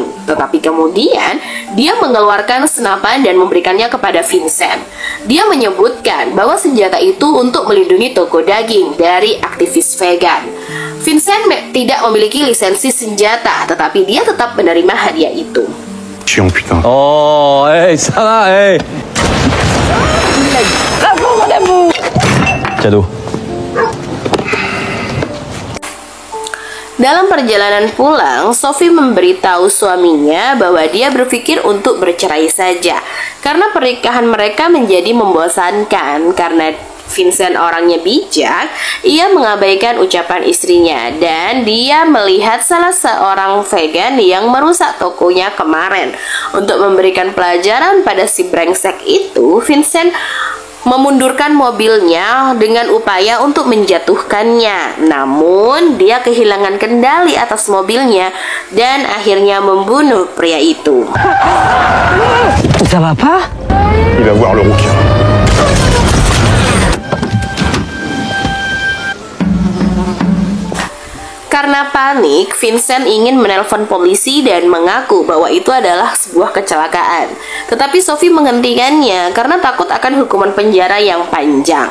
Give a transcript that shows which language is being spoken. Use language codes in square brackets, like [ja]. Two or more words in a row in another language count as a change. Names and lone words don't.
[id] Tetapi kemudian, dia mengeluarkan senapan dan memberikannya kepada Vincent. Dia menyebutkan bahwa senjata itu untuk melindungi toko daging dari aktivis vegan. Vincent tidak memiliki lisensi senjata, tetapi dia tetap menerima hadiah itu. [fr] Chiant, putain. Oh, ça va, Cadeau. [id] Dalam perjalanan pulang, Sophie memberitahu suaminya bahwa dia berpikir untuk bercerai saja karena pernikahan mereka menjadi membosankan. Karena Vincent orangnya bijak, ia mengabaikan ucapan istrinya dan dia melihat salah seorang vegan yang merusak tokonya kemarin. Untuk memberikan pelajaran pada si brengsek itu, Vincent memundurkan mobilnya dengan upaya untuk menjatuhkannya. Namun, dia kehilangan kendali atas mobilnya dan akhirnya membunuh pria itu. [fr] Ça va pas? Il va voir le rouquin. [id] Karena panik, Vincent ingin menelpon polisi dan mengaku bahwa itu adalah sebuah kecelakaan. Tetapi Sophie menghentikannya karena takut akan hukuman penjara yang panjang.